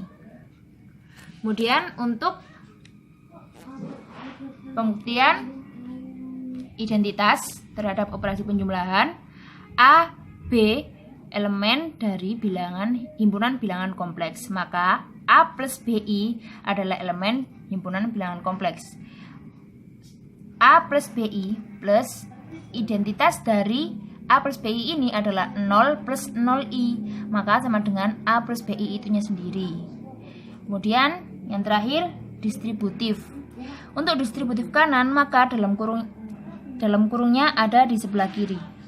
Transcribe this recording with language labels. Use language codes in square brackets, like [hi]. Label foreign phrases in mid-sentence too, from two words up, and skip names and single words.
[id] Kemudian untuk pembuktian identitas terhadap operasi penjumlahan, A, B elemen dari himpunan bilangan kompleks, maka A plus BI adalah elemen himpunan bilangan kompleks. A plus BI plus identitas dari A plus BI ini adalah 0 plus 0I, maka sama dengan A plus BI itunya sendiri. Kemudian Yang terakhir, distributif. Untuk distributif kanan, maka dalam kurungnya ada di sebelah kiri.